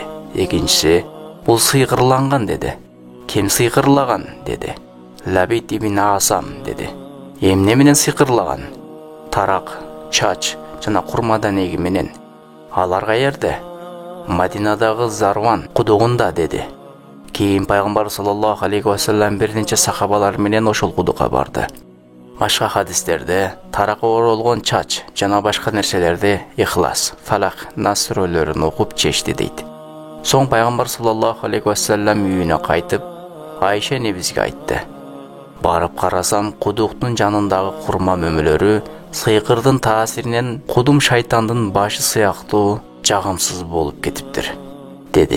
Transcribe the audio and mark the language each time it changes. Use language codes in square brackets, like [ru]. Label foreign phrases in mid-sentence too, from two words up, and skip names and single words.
[ky] Экинчиси: "Бул сыйкырланган", деди. "Ким сыйкырлаган?" деди. "Лабид ибн Асам", деди. "Эмне менен сыйкырлаган?" "Тарак, чач жана курма данеги менен." "Алар каерде?" "Мадинадагы Зарван кудугунда", деди. Кийин пайгамбар [ar] صلى الله عليه وسلم [ky] бир нече сахабалар менен ошол кудукка барды. Башка хадистерде таракка оролгон чач жана башка нерселерди Ихлас, Фалах, Нас сүрөлөрүн окуп чечти дейт. Соң пайгамбар [ar] صلى الله عليه وسلم [ky] үйүнө кайтып, Айша энебизге айтты: "Барып карасам, кудуктун жанындагы курма мөмөлөрү сыйкырдын таасиринен кудум шайтандын башы сыяктуу жагымсыз болуп кетиптир", деди.